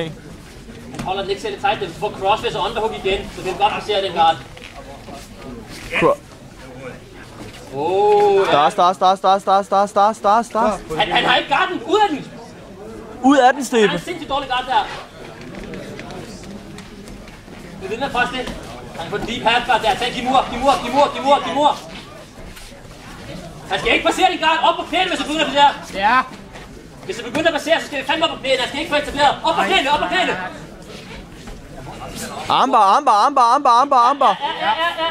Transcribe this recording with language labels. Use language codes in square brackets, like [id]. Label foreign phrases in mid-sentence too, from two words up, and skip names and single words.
[da] Han holder den ikke selv tight, den får crossface og underhook igen, så det vil godt placere den guard. Start. Han har ikke garden. Ud af den! Ud af den, Stefan! Han er sindssygt dårlig guard der. Det er den der første. Han får [en] deep half guard [da] der. Tag de mur. Han skal ikke passere din guard. Op på knæene, hvis du begynder at passere. Ja. Hvis du begynder at passere, så skal vi fandme op på knæene. Han skal ikke få etableret. Op på knæene. Armbar. Ja.